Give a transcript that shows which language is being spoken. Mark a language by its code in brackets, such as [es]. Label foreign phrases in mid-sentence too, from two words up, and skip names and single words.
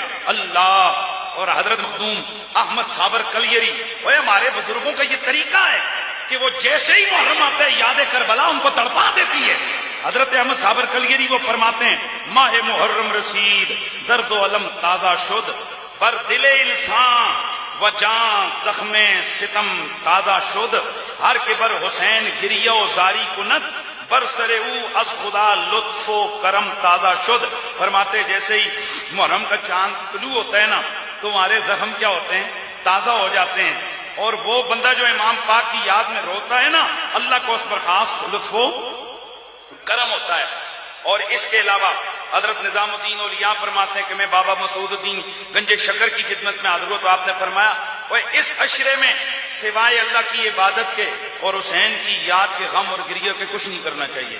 [ur] اللہ اور حضرت مخدوم احمد صابر کلیری، وہ ہمارے بزرگوں کا یہ طریقہ ہے کہ وہ جیسے ہی محرم آتا ہے یاد کربلا ان کو تڑپا دیتی ہے۔ حضرت احمد صابر کلیری وہ فرماتے ہیں [fa] ماہ محرم رسید درد و علم تازہ شد، بر دل انسان و جان زخم ستم تازہ شد، ہر کے بر حسین گریہ و زاری کند، بر سر او از خدا لطف و کرم تازہ شد۔ [ur] فرماتے جیسے ہی محرم کا چاند طلوع ہوتا ہے نا تو ہمارے زخم کیا ہوتے ہیں؟ تازہ ہو جاتے ہیں، اور وہ بندہ جو امام پاک کی یاد میں روتا ہے نا اللہ کو اس پر خاص لطف و کرم ہوتا ہے۔ اور اس کے علاوہ حضرت نظام الدین اولیاء فرماتے ہیں کہ میں بابا مسعود الدین گنج شکر کی خدمت میں حاضر ہوں تو آپ نے فرمایا وہ اس عشرے میں سوائے اللہ کی عبادت کے اور حسین کی یاد کے غم اور گریہ کے کچھ نہیں کرنا چاہیے۔